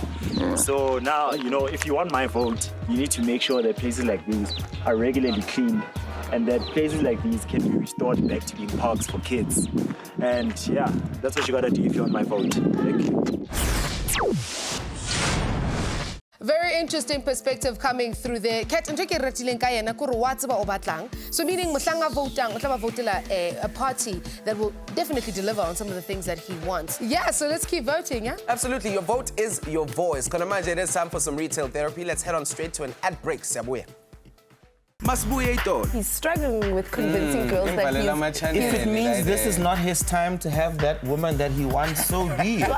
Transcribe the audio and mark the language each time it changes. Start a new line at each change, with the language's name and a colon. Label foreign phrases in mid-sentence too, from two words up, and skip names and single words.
English: So now, if you want my vote, you need to make sure that places like these are regularly cleaned and that places like these can be restored back to being parks for kids. And yeah, that's what you gotta do if you want my vote. Thank you. Very interesting perspective coming through there. Kat,
Southern Sotho: ntho ke ratileng ka yena kore wa tseba o batlang.
English: So meaning
Southern Sotho: mohlanga votang, o tla ba votela
English: a party that will definitely deliver on some of the things that he wants. Yeah, so let's keep voting, yeah? Absolutely, your vote is your voice. Konamanje, it is time for some retail therapy. Let's head on straight to an ad break. Siyabuya. He's struggling with convincing girls that If it means this is not his time to have that woman that he wants, so be it.